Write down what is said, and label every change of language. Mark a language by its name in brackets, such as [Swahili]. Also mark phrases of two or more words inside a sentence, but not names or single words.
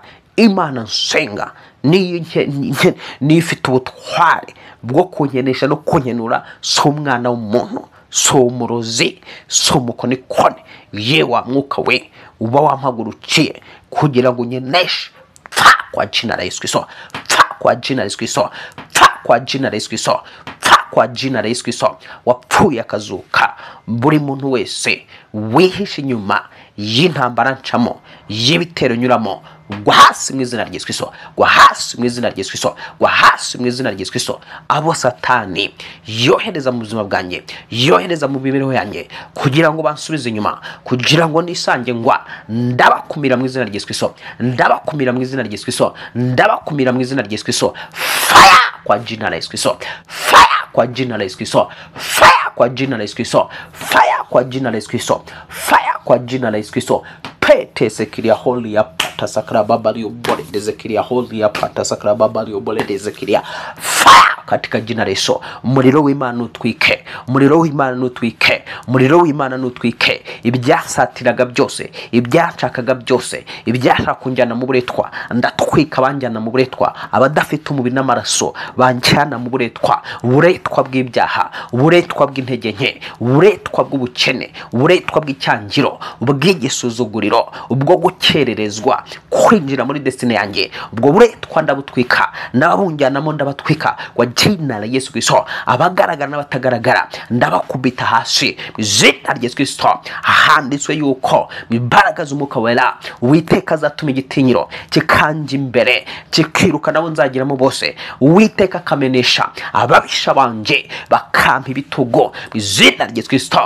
[Kinyarwanda] Imana nsenga niyo ifite ubutware bwo kunkenesha no kunkenura. Si umwana w'umuntu, si umurozi, si umukonikoni. Yewe mwuka we uba wampagurukiye kugira ngo unkeneshe, pfa [Swahili] kwa jina la Yesu Kristo, [Kinyarwanda] pfa [Swahili] kwa jina la Yesu Kristo, [Kinyarwanda] pfa [Swahili] kwa jina la Yesu Kristo, [Kinyarwanda] pfa [Swahili] kwa jina la Yesu Kristo [Kinyarwanda] wapfuye akazuka. Buri muntu wese wihishe inyuma y'intambara ncamo, y'ibitero nyuramo, gwa hasi mu izina rya Yesu Kristo, gwa hasi mu izina rya Yesu Kristo, gwa hasi mu izina rya Yesu Kristo. Abo Satani yohereza mu buzima bwanjye, yohereza mu mibereho yanjye kugira ngo bansubize inyuma, kugira ngo nisange ngwa, ndabakumira mu izina rya Yesu Kristo, ndabakumira mu izina rya Yesu Kristo, ndabakumira mu izina rya Yesu Kristo. [Swahili] Fire kwa jina la Yesu Kristo, fire kwa jina la Yesu Kristo, fire kwa jina la Yesu Kristo, fire kwa jina la Yesu Kristo, fire kwa jina la Yesu Kristo. Pete sekiria holy ya pata sakra babali obole dezekiria holy ya pata sakra babali obole dezekiria. Fire katika jina la Yesu. [Kinyarwanda] Umuriro w'Imana utwike, umuriro w'Imana nutwike, umuriro w'Imana nutwike. Ibyasatiraga byose, ibyacakaga byose, ibyashaka kunjyana mu buretwa, ndatwika banjyana mu buretwa. Abadafite umubiri n'amaraso banjyana mu buretwa, uburetwa bw'ibyaha, uburetwa bw'intege nke, uburetwa bw'ubukene, uburetwa bw'icyangiro, ubw'igisuzuguriro, ubwo gukererezwa kwinjira muri destiny yanjye. Ubwo buretwa ndabutwika, nabunjyanamo ndabatwika [Swahili] kwa jina la Yesu Kristo. [Kinyarwanda] Abagaragara n'abatagaragara ndabakubita hasi izina rya Yesu Kristo. Handitswe yuko imbaraga z'umwuka wera Uwiteka azatuma igitinyiro kikanje imbere, kikiruka nabo nzagiramo bose. Uwiteka akamenesha ababisha banje bakampa ibitugo izina rya Yesu Kristo.